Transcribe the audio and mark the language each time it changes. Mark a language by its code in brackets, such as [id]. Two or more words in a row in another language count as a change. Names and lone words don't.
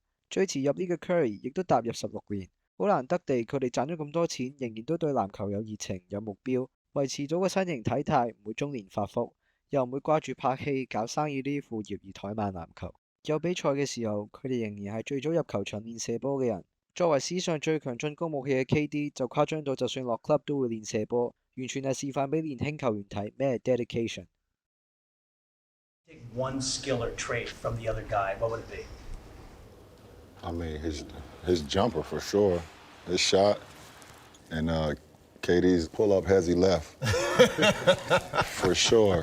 [yue] 最遲入呢個 Curry 亦都踏入16年，好難得地佢哋賺咗咁多錢，仍然都對籃球有熱情、有目標，維持咗個身形體態，唔會中年發福。又唔會掛住拍戲、搞生意呢啲副業而怠慢籃球。有比賽嘅時候，佢哋仍然係最早入球場練射波嘅人。作為史上最強進攻武器嘅 KD 就誇張到，就算落 club 都會練射波，完全係示範俾年輕球員睇咩係 dedication。 [en] Take one skill or trait from the other guy, what would it be? I mean, his jumper for sure, his shot, and KD's pull-up hezzy left for sure.